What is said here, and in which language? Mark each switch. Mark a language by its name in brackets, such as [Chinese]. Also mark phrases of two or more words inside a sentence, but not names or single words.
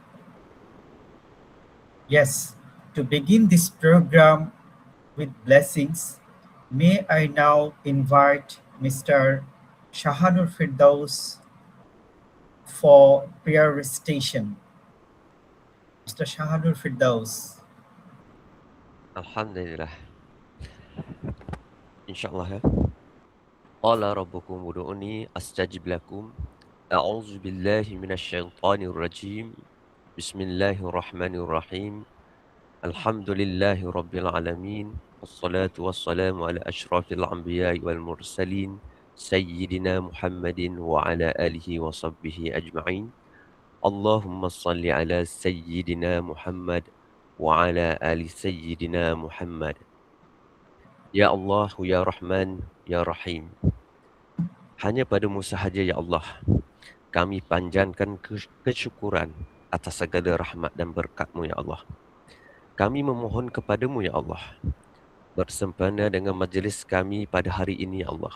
[English] Yes, to begin this program with blessings, may I now invite Mr. Shahanur Firdaus for prayer recitation. Mr. Shahanur Firdaus. [Arabic] الحمد لله. إن شاء الله ya. قال ربكم ادعوني أستجب لكم. أعوذ بالله من الشيطان الرجيم. بسم الله الرحمن الرحيم. الحمد لله رب العالمين. والصلاة والسلام على أشرف الأنبياء والمرسلين. سيدنا محمد وعلى آله وصحبه أجمعين. اللهم صل على سيدنا محمد وعلى آل سيدنا محمد. يا الله، يا رحمن، يا رحيم. [Malay] Hanya padamu sahaja, [Arabic] يا الله, [Malay] kami panjatkan kesyukuran atas segala rahmat dan berkat-Mu, [Arabic] يا الله. [Malay] Kami memohon kepadamu, [Arabic] يا الله, [Malay] bersempena dengan majlis kami pada hari ini, [Arabic] يا الله.